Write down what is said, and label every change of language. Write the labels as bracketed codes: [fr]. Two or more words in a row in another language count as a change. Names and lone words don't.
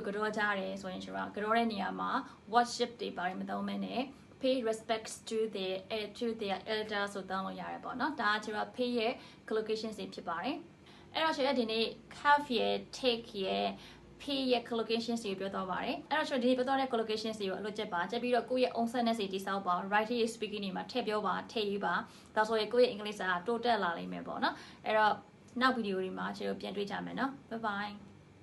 [my] ကိုကြောကြတယ်ဆိုရင်ဆိုတာကြောတဲ့နေရာမှာ worship တွေပါတယ်မသုံးမဲနဲ့ [en] pay respects to their elders [my] ဆိုတောင်းလို့ရတယ်ပေါ့နော်ဒါကကျတော့ pay ရဲ့ collocation စီဖြစ်ပါတယ်အဲ့တော့ရှင်ဒီနေ့ have ရဲ့ take ရဲ့ pay ရဲ့ collocation စီကိုပြောတော့ပါတယ်အဲ့တော့ရှင်ဒီနေ့ပြောတော့တဲ့ collocation စီကိုအလုပ်ချက်ပါချက်ပြီးတော့ကိုယ့်ရဲ့ [en] own sentence [my] စီတိစောက်ပါ [en] writing speaking [my] တွေမှာထည့်ပြောပါထည့်ရေးပါဒါဆိုရင်ကိုယ့်ရဲ့ English ကတိုးတက်လာလိမ့်မယ်ပေါ့နော်အဲ့တော့နောက်ဗီဒီယိုတွေမှာကျွန်တော်ပြန်တွေ့ကြမယ်နော် [en] bye bye